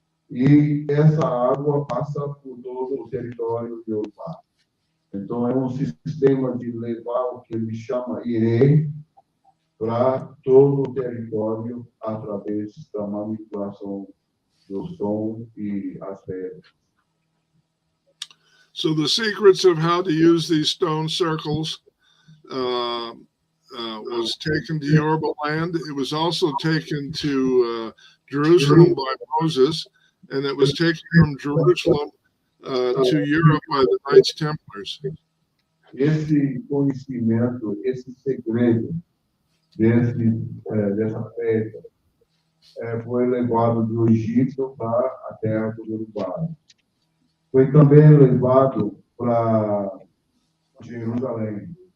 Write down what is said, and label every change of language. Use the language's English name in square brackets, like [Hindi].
[Portuguese] E essa água passa por todo o território de Yorùbá. Então, é um sistema de levar o que ele chama Ire para todo o território através da manipulação do som e as pedras. [English] So the secrets of how to use these stone circles was taken to Yorùbá land. It was also taken to Jerusalem by Moses, and it was taken from Jerusalem to Europe by the Knights Templars. [Portuguese] Esse conhecimento, esse segredo dessa pedra foi levado do Egito para a terra do Yorùbá. Foi também levado para Jerusalém.